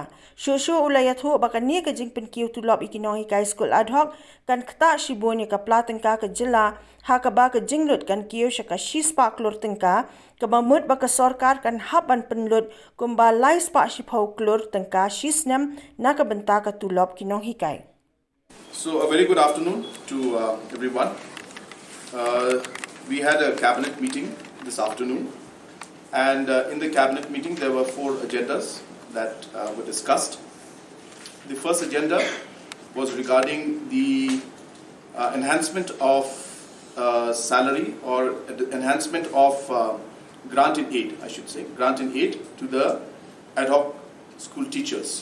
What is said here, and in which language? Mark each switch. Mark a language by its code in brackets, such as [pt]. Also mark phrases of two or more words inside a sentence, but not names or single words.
[kha] Shuh iathuh ba ka ni ka jingpynkiew tulop ki nonghikai skul Adhoc kan ktah shibun ka pla tyngka ka jylla ha ka ba ka jinglut kan kiyo sya ka shispa klur tyngka ka mamut ba ka sorkar kan hap an penlut kumba lai spa shipau klur tyngka shisnem na ka benta ka tulop ki nonghikai. [en] So a very good afternoon to everyone. We had a cabinet meeting this afternoon, and in the cabinet meeting there were 4 agendas that were discussed. The first agenda was regarding the enhancement of salary or enhancement of grant in aid, I should say, grant in aid to the ad hoc school teachers.